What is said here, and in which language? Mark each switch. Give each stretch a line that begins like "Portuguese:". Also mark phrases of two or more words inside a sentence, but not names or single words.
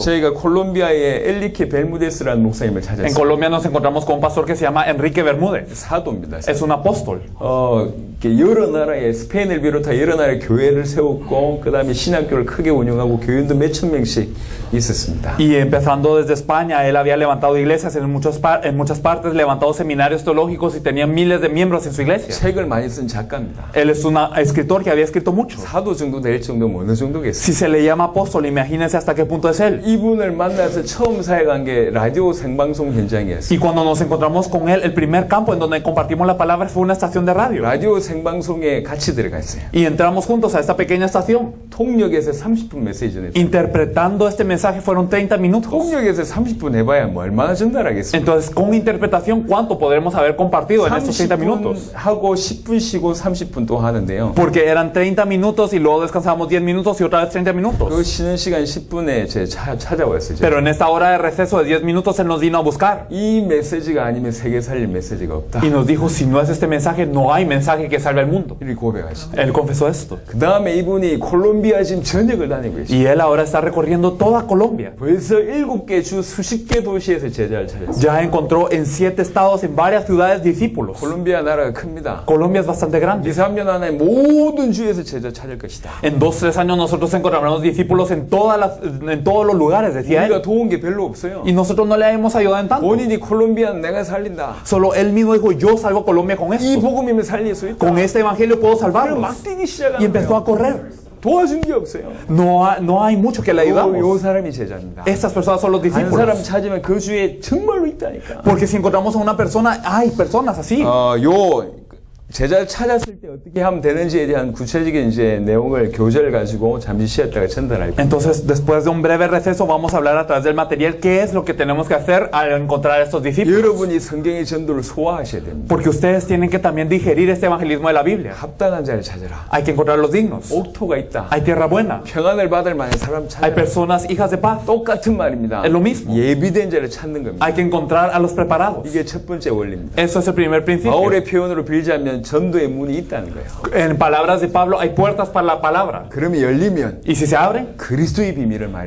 Korean: 저희가 콜롬비아의 엘리케 벨무데스라는 목사님을 En 찾았어요.
Spanish: Colombia nos encontramos con un pastor que se llama Enrique Bermúdez.
Korean: 사도입니다.
Spanish: Es un apóstol.
Korean: 이렇게 여러 나라에 스페인을 비롯한 여러 나라에 교회를 세웠고 그 다음에 신학교를 크게 운영하고 교인도 몇천 명씩 있었습니다.
Spanish: Y empezando desde España, él había levantado iglesias en muchas partes, levantado seminarios teológicos y tenía miles de miembros en su iglesia.
Korean: 책을 많이 쓴 작가입니다.
Spanish: Él es un escritor que había escrito mucho.
Korean: 사도 정도 될 정도면 어느 정도겠어요?
Spanish: Si se le llama apóstol, imagínense hasta qué punto es él.
Korean: 이분을 만나서 처음 사역한 게 라디오 생방송 현장이었어요.
Spanish: Y cuando nos encontramos con él, el primer campo en donde compartimos la palabra fue una estación de radio.
Korean: 라디오 생방송에 같이 들어갔어요.
Spanish: Y entramos juntos a esta pequeña estación.
Korean: 통역에서 30분 메시지 전했어요.
Spanish: Interpretando este mensaje fueron 30 minutos.
Korean: 통역에서 30분 해봐야 뭐 얼마나 전달하겠습니까?
Spanish: Entonces, con interpretación, ¿cuánto podremos haber compartido en estos 30 minutos?
Korean: 30분 하고 10분 쉬고 30분 또 하는데요.
Spanish: Porque eran 30 minutos y luego descansábamos 10 minutos y otra vez 30 그 minutos.
Korean: 쉬는 시간 10분에 제 찾아왔어요.
Spanish: Pero en esta hora de receso de 10 minutos, él nos vino a buscar.
Korean: 이 메시지가 아니면 세계 살릴 메시지가 없다.
Spanish: Y nos dijo, si no es este mensaje, no hay mensaje que que salve al mundo.
Korean: 이렇게 고백하시죠.
Spanish: Él confesó esto.
Korean: 그 다음에 이분이 콜롬비아 지금 전역을 다니고 계시죠.
Spanish: Y él ahora está recorriendo toda Colombia.
Korean: 벌써 7개 주 수십 개 도시에서 제자를 찾았어요.
Spanish: Ya encontró en 7 estados, en varias ciudades, discípulos.
Korean: 콜롬비아 나라가 큽니다.
Spanish: Colombia es bastante 2, grande.
Korean: 3년 안에 모든 주에서 제자 찾을 것이다.
Spanish: En 2-3 años nosotros encontraremos discípulos en todos los lugares, decía 우리가 él.
Korean: 도운 게 별로 없어요.
Spanish: Y nosotros no le hemos ayudado en tanto.
Korean: 본인이 콜롬비아는 내가 살린다.
Spanish: Solo él mismo dijo, yo salvo a Colombia con 이 esto.
Korean: 복음이면 살릴 수 있다.
Spanish: Con este evangelio puedo 그럼 salvarlos.
Korean: 막 뛰기 Y 시작하는
Spanish: empezó a 거예요. correr.
Korean: 도와준 게 없어요.
Spanish: No hay mucho que le 요 ayudamos.
Korean: 사람이 제자입니다.
Spanish: Estas personas son los
Korean: 한 사람 discípulos. 찾으면 그 주에 정말로 있다니까.
Spanish: Porque si encontramos a una persona, hay personas así.
Korean: 요 제자를 찾았을 때 어떻게 하면 되는지에 대한 구체적인 이제 내용을 교재를 가지고 잠시 쉬었다가 전달할 거예요.
Spanish: Entonces, después de un breve receso, vamos a hablar a través del material qué es lo que tenemos que hacer al encontrar a estos discípulos.
Korean: 여러분이 성경의 전도를 소화하셔야 됩니다.
Spanish: Porque ustedes tienen que también digerir este evangelismo de la Biblia.
Korean: 합당한 자를 찾아라.
Spanish: Hay que encontrar los dignos.
Korean: 옥토가 있다.
Spanish: Hay tierra buena.
Korean: 평안을 받을 만한 사람 Hay 찾아라.
Spanish: personas hijas de paz.
Korean: 똑같은 말입니다.
Spanish: Es lo mismo.
Korean: 예비된 자를 찾는 겁니다.
Spanish: Hay que encontrar a los preparados.
Korean: 이게 첫 번째 원리입니다.
Spanish: Eso es el primer principio.
Korean: 바울의 표현으로 빌자면 전도의 문이 있다는 거예요.
Spanish: En palabras de Pablo, hay puertas para la palabra.
Korean: 그러면 열리면
Spanish: Y si se abren,
Korean: 그리스도의 비밀을 말해요.